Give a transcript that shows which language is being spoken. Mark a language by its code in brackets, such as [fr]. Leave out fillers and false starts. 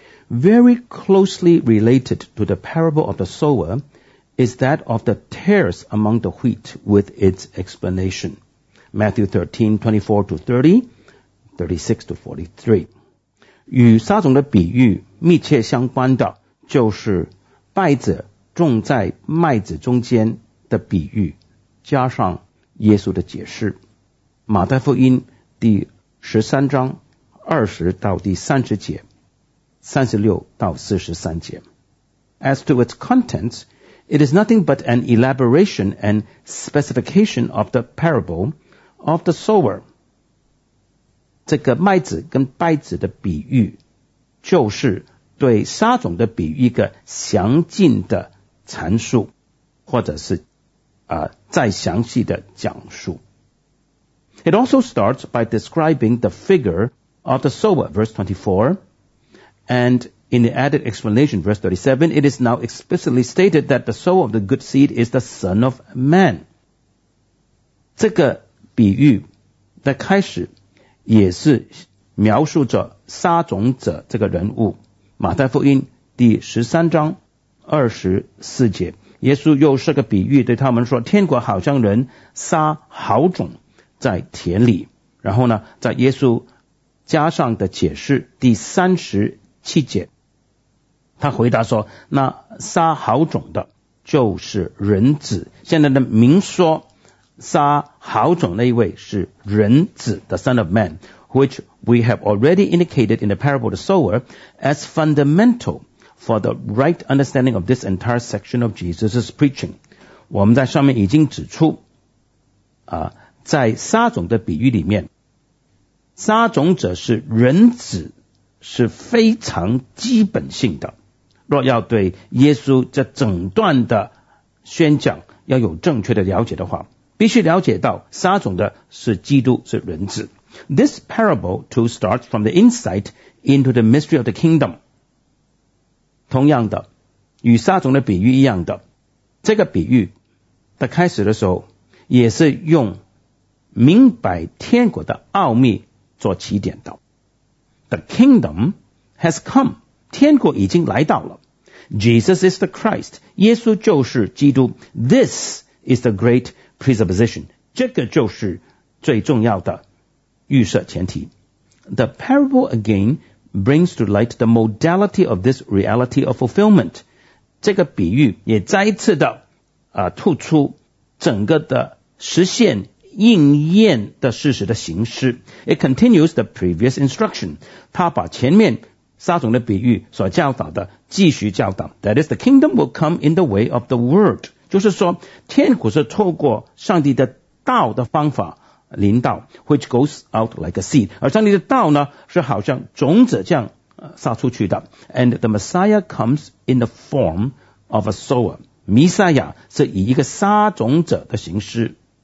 [en] Very closely related to the parable of the sower is that of the tares among the wheat with its explanation. Matthew 13:24-30, 36-43. [zh] 与撒种的比喻密切相关的就是败者种在麦子中间的比喻加上耶稣的解释。马太福音第13章20-30节 ,36-43节。 [en] As to its contents, it is nothing but an elaboration and specification of the parable,of the sower, [zh] 这个麦子跟败子的比喻就是对撒种的比喻一个详尽的阐述或者是、再详细的讲述。 [en] It also starts by describing the figure of the sower, verse 24, and in the added explanation, verse 37, it is now explicitly stated that the sower of the good seed is the son of man. [zh] 这个比喻的开始也是描述着撒种者这个人物。马太福音第13章24节，耶稣又设个比喻对他们说，天国好像人撒好种在田里。然后呢，在耶稣加上的解释第37节，他回答说，那撒好种的就是人子。现在的明说撒好种那一位是人子 [en] the son of man, which we have already indicated in the parable of the sower as fundamental for the right understanding of this entire section of Jesus' preaching. [zh] 我们在上面已经指出、在撒种的比喻里面撒种者是人子是非常基本性的。若要对耶稣这整段的宣讲要有正确的了解的话必须了解到撒种的是基督是人子。 [en] This parable too starts from the insight into the mystery of the kingdom. [zh] 同样的与撒种的比喻一样的这个比喻的开始的时候也是用明白天国的奥秘做起点的。 [en] The kingdom has come. [zh] 天国已经来到了。 [en] Jesus is the Christ. [zh] 耶稣就是基督。 [en] This is the great presupposition, [zh] 这个就是最重要的预设前提。 [en] The parable again brings to light the modality of this reality of fulfillment. [zh] 这个比喻也再一次的、突出整个的实现应验的事实的形式。 [en] It continues the previous instruction. [zh] 他把前面撒种的比喻所教导的继续教导。 [en] That is, the kingdom will come in the way of the word. [zh] 就是说天国是透过上帝的道的方法临到 [en] which goes out like a seed [zh] 而上帝的道呢是好像种子这样、撒出去的 [en] and the Messiah comes in the form of a sower [zh] 弥赛亚是以一个撒种者的形式